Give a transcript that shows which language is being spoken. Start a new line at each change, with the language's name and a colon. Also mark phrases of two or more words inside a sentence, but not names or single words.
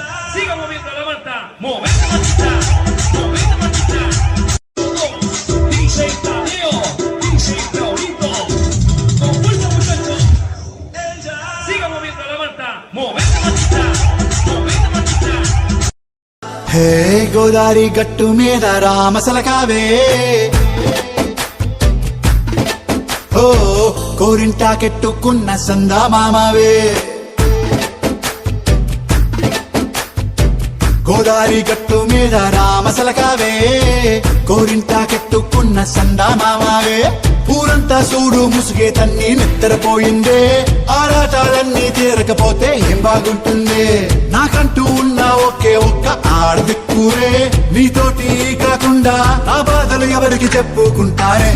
Spanish: Siga moviendo la manta. Movete mantita. Movete mantita. DJ Tadeo. DJ Raulito. Con fuerza muchachos. Siga moviendo la manta. Movete mantita. Movete mantita.
Telugu: హే గోదారి గట్టు మీద రామసలకావే ఓ కోరింటాకెట్టుకున్న సందా మామావే గోదారి గట్టు మీద రామసలకావే కోరింటాకెట్టుకున్న సందా మామావే ఊరంతా చూడు ముసుగే తన్ని నిద్రపోయిందే ఆరాటాలన్నీ తీరకపోతే ఏం బాగుంటుంది నాకంటూ ఉన్న ఒకే ఒక్క ఆడదిక్కురే నీతోటి కాకుండా నా బాధలు ఎవరికి చెప్పుకుంటారే